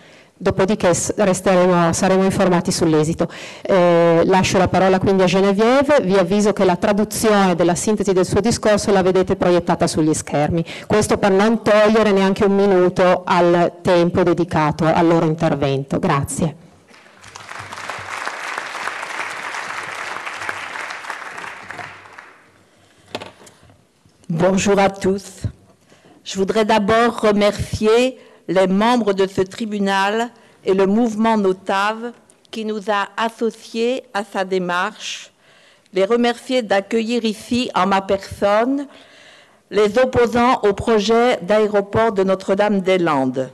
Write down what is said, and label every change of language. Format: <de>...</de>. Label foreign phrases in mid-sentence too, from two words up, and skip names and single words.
<it>Dopodiché saremo informati sull'esito. Lascio la parola quindi a Geneviève, vi avviso che la traduzione della sintesi del suo discorso la vedete proiettata sugli schermi. Questo per non togliere neanche un minuto al tempo dedicato al loro intervento. Grazie.</it> <fr>Bonjour à tous. Je voudrais d'abord remercier les membres de ce tribunal et le mouvement Notave qui nous a associés à sa démarche, les remercier d'accueillir ici en ma personne les opposants au projet d'aéroport de Notre-Dame-des-Landes.</fr>